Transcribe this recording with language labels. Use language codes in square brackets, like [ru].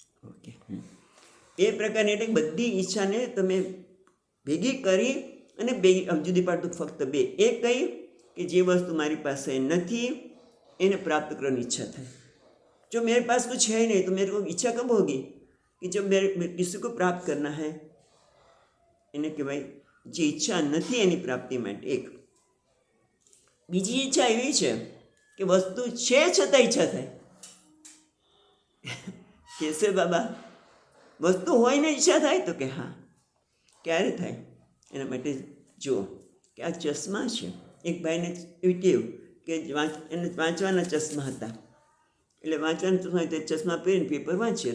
[gu] Okay, 2 પ્રકારની એટલે બધી ઈચ્છાને તમે ભેગી કરી અને જુદી પાડતું ફક્ત 2. એક કઈ કે જે વસ્તુ મારી પાસે નથી એને પ્રાપ્ત કરવાની ઈચ્છા થાય. [hi] जो मेरे पास कुछ है नहीं तो मेरे को इच्छा कब होगी कि जब मेरे किसी को प्राप्त करना है [gu] એને કહેવાય જે ઈચ્છા નથી એની પ્રાપ્તિ માટે એક. બીજી ઈચ્છા એવી છે કે વસ્તુ છે છતાં ઈચ્છા થાય. કેસે બાબા વસ્તુ હોય ને ઈચ્છા થાય તો કે હા. ક્યારે થાય? એના માટે જુઓ કે આ ચશ્મા છે. એક ભાઈને એવી ટેવ કે એને વાંચવાના ચશ્મા હતા, એટલે વાંચવાના ચશ્મા તે ચશ્મા પહેરીને પેપર વાંચે.